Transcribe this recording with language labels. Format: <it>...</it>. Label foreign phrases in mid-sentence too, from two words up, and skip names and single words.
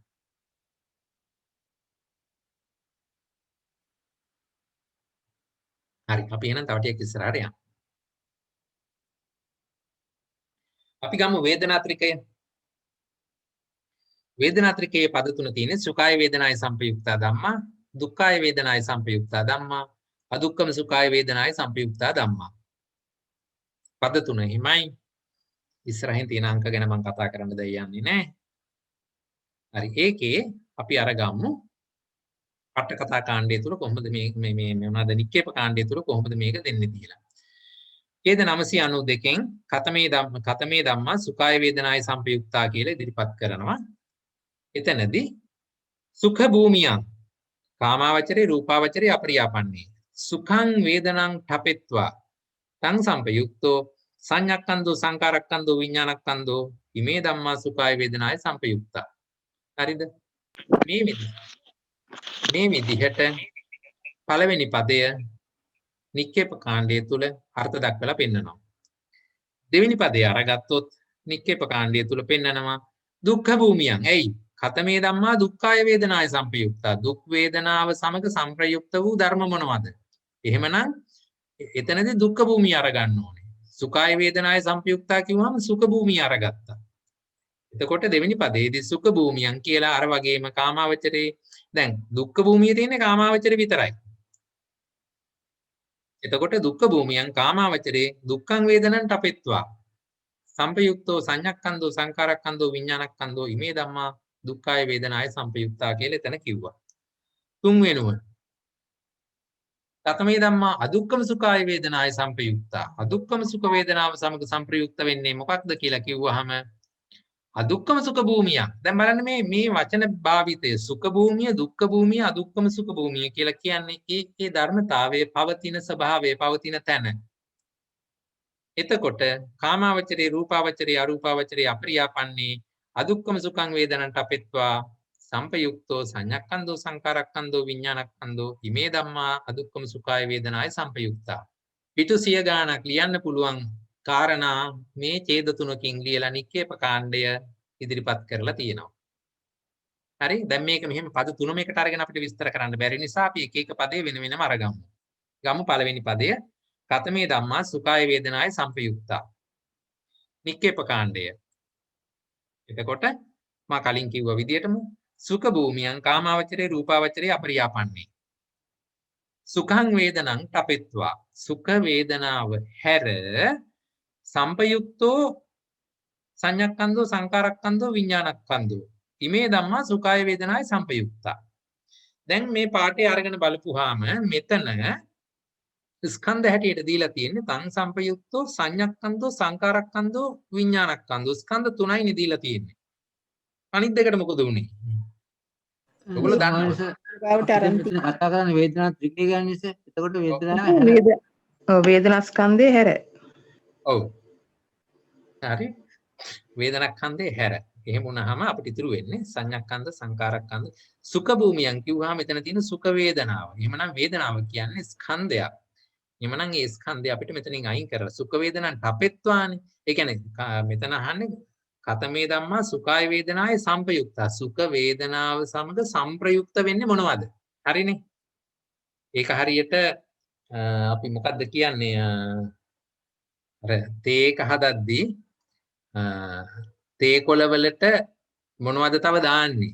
<si>හරි අපි එහෙනම් තව ටිකක් ඉස්සරහට යමු. අපි ගමු වේදනාත්‍රිකය. වේදනාත්‍රිකයේ පද තුන තියෙන්නේ</si> <pi>සුඛාය වේදනාය සංපයුක්තා ධම්මා, දුක්ඛාය වේදනාය සංපයුක්තා ධම්මා, අදුක්ඛම සුඛාය වේදනාය සංපයුක්තා ධම්මා.</pi> <si>පද තුන හිමයි. ඉස්සරහින් තියෙන අංක ගැන මම කතා කරන්න දෙයක් යන්නේ නැහැ. හරි ඒකේ අපි අරගමු අට කතා කාණ්ඩය තුල කොහොමද මේ මොනවාද නික්කේප කාණ්ඩය තුල කොහොමද මේක දෙන්නේ කියලා. ඡේද 992න්</si> <pi>කතමේ ධම්මා සුඛාය වේදනාය සංපයුක්තා</pi> <si>කියලා ඉදිරිපත් කරනවා.</si> <pi>එතනදී සුඛ භූමියං කාමාවචරේ රූපාවචරේ අපරියාපන්නේ සුඛං වේදනං ඨපෙත්වා තං සංපයුක්තෝ සංඤක්ඛන්தோ සංකාරක්ඛන්தோ විඥානක්ඛන්தோ ඉමේ ධම්මා සුඛාය වේදනාය සංපයුක්තා.</pi> <si>හරිද? මේ විදිහට පළවෙනි පදය නික්කේප කාණ්ඩය තුල අර්ථ දක්වලා පෙන්නනවා. දෙවෙනි පදය අරගත්තොත් නික්කේප කාණ්ඩය තුල පෙන්නනවා</si> <pi>දුක්ඛ භූමියන්.</pi> <si>ඇයි?</si> <pi>කතමේ ධම්මා දුක්ඛාය වේදනාය සංපයුක්තා.</pi> <si>දුක් වේදනාව සමග සංප්‍රයුක්ත වූ ධර්ම මොනවද? එහෙමනම් එතනදී දුක්ඛ භූමිය අරගන්න ඕනේ.</si> <pi>සුඛාය වේදනාය සංපයුක්තා</pi> <si>කිව්වම සුඛ භූමිය අරගත්තා. එතකොට දෙවෙනි පදයේදී</si> <pi>සුඛ භූමියන්</pi> <si>කියලා අර වගේම කාමාවචරේ දැන් දුක්ඛ භූමියේ තියෙන්නේ කාමාවචරේ විතරයි.</si> <pi>එතකොට දුක්ඛ භූමියන් කාමාවචරේ දුක්ඛං වේදනං තපෙත්වා සංපයුක්තෝ සංඤක්ඛන්தோ සංකාරක්ඛන්தோ විඥානක්ඛන්தோ ඉමේ ධම්මා දුක්ඛාය වේදනාය සංපයුක්තා</pi> <si>කියලා එතන කිව්වා. තුන් වෙනුව</si> <pi>තතමේ ධම්මා අදුක්ඛම සුඛාය වේදනාය සංපයුක්තා.</pi> <si>අදුක්ඛම සුඛ වේදනාව සමග සංප්‍රයුක්ත වෙන්නේ මොකක්ද කියලා කිව්වහම අදුක්ඛම සුඛ භූමිය. දැන් බලන්න මේ වචන භාවිතය සුඛ භූමිය, දුක්ඛ භූමිය, අදුක්ඛම සුඛ භූමිය කියලා කියන්නේ ඒ ධර්මතාවයේ පවතින ස්වභාවයේ පවතින තැන.</si> <pi>එතකොට කාමාවචරේ, රූපාවචරේ, අරූපාවචරේ අපරියාපන්නේ අදුක්ඛම සුඛං වේදනන්ට අපෙත්වා සංපයුක්තෝ සංඤක්ඛන්தோ සංකාරක්ඛන්தோ විඥානක්ඛන්தோ ඉමේ ධම්මා අදුක්ඛම සුඛාය වේදනාය සංපයුක්තා.</pi> <si>පිටු 100 ගාණක් ලියන්න පුළුවන් කාරණා මේ ඡේද තුනකින් ලියලා නික්කේප කාණ්ඩය ඉදිරිපත් කරලා තියෙනවා. හරි? දැන් මේක මෙහෙම පද තුනම එකට අරගෙන අපිට විස්තර කරන්න බැරි නිසා අපි එක එක පදේ වෙන වෙනම අරගමු. ගමු පළවෙනි පදය.</si> <pi>කතමේ ධම්මා සුඛාය වේදනාය සංපයුක්තා.</pi> <si>නික්කේප කාණ්ඩය. එතකොට මා කලින් කිව්වා විදියටම</si> <pi>සුඛ භූමියන් කාමාවචරේ, රූපාවචරේ අපරියාපන්නේ. සුඛං වේදනං තපෙත්වා.</pi> <si>සුඛ වේදනාව හැර</si> <pi>සංපයුක්තෝ සංඤක්ඛන්தோ සංකාරක්ඛන්தோ විඥානක්ඛන්தோ ඉමේ ධම්මා සුඛාය වේදනාය සංපයුක්තා.</pi> <si>දැන් මේ පාඩේ අරගෙන බලපුවාම මෙතන ස්කන්ධ හැටියට දීලා තියෙන්නේ</si> <pi>තං සංපයුක්තෝ සංඤක්ඛන්தோ සංකාරක්ඛන්தோ විඥානක්ඛන්தோ</pi> <si>ස්කන්ධ තුනයිනේ දීලා තියෙන්නේ. අනිත් දෙකට මොකද උනේ? ඔයගොල්ලෝ දන්නවා. ගාවට අරන් කතා කරන්නේ වේදනා ත්‍රිකේ ගන්න නිසා. එතකොට වේදනාව වේදනා ස්කන්ධය හැර. ඔව්. හරි. වේදනාස්කන්ධේ හැර. එහෙම වුණාම අපිට ඉතුරු වෙන්නේ</si> <pi>සංඤක්ඛන්ද සංකාරක්ඛන්ද සුඛ භූමියන්</pi> <si>කිව්වහම මෙතන තියෙන සුඛ වේදනාව. එහෙමනම් වේදනාව කියන්නේ ස්කන්ධයක්. එහෙමනම් ඒ ස්කන්ධය අපිට මෙතනින් අයින් කරලා</si> <pi>සුඛ වේදනන් තපෙත්වානේ.</pi> <si>ඒ කියන්නේ මෙතන අහන්නේ</si> <pi>කතමේ ධම්මා සුඛාය වේදනාය සංපයුක්තා.</pi> <si>සුඛ වේදනාව සමග සංප්‍රයුක්ත වෙන්නේ මොනවද? හරිනේ. ඒක හරියට අපි මොකද්ද කියන්නේ? අර තේක හදද්දී තේ කොළ වලට මොනවද තව දාන්නේ?</si>